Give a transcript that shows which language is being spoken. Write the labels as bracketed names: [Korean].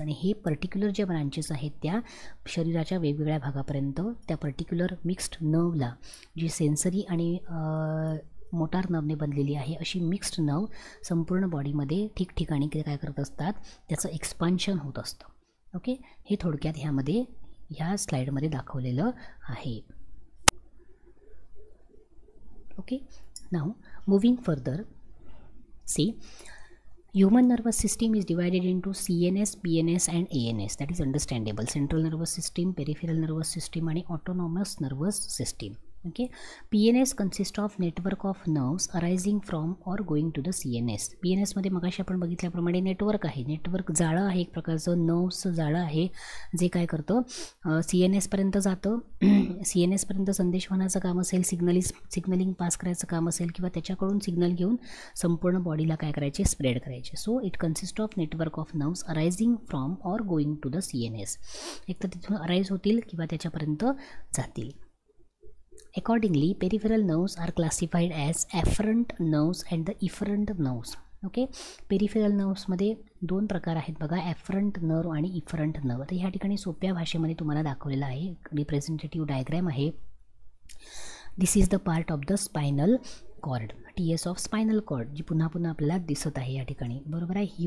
[Marathi] आणि हे पर्टिक्युलर जे ब्रांचेस आहेत त्या शरीराच्या वेगवेगळ्या भागापर्यंत त्या पर्टिक्युलर मिक्स्ड नर्वला जी सेन्सरी आणि मोटार नर्वने बनलेली आहे अशी मिक्स्ड नर्व संपूर्ण बॉडीमध्ये ठिकठिकाणी काय करत असतात, त्याचं एक्सपान्शन होत असतं. ओके, हे थोडक्यात ह्या स्लाईडमध्ये दाखवलेलं आहे. [English] Okay, now moving further, see, human nervous system is divided into CNS, PNS and ANS. That is understandable. Central nervous system, peripheral nervous system and autonomous nervous system. Okay, PNS consists of network of nerves arising from or going to the CNS. [Marathi] PNS मध्ये मगाशी आपण बघितल्याप्रमाणे network आहे, network जाळं आहे, एक प्रकारचं नर्व्सचं जाळं आहे जे काय करतं CNS पर्यंत जातं. CNS पर्यंत संदेशवहनाचं काम असेल, सिग्नलिंग पास करायचं काम असेल किंवा त्याच्याकडून सिग्नल घेऊन संपूर्ण बॉडीला काय करायचे, स्प्रेड करायचे. [English] So it consist of network of nerves arising from or going to the CNS. [Marathi] एक तर तिथून अराईज होतील किंवा त्याच्यापर्यंत जातील. [English] Accordingly, peripheral nerves are classified as afferent nerves and the efferent nerves. [Marathi] Okay, peripheral नर्व्समध्ये दोन प्रकार आहेत बघा, ॲफरंट नर्व आणि इफरंट नर्व. तर ह्या ठिकाणी सोप्या भाषेमध्ये तुम्हाला दाखवलेलं आहे, रिप्रेझेंटेटिव्ह डायग्रॅम आहे. [English] this is the part of the spinal cord, TS of spinal cord, [Marathi] जी पुन्हा पुन्हा आपल्याला दिसत आहे या ठिकाणी, बरोबर आहे.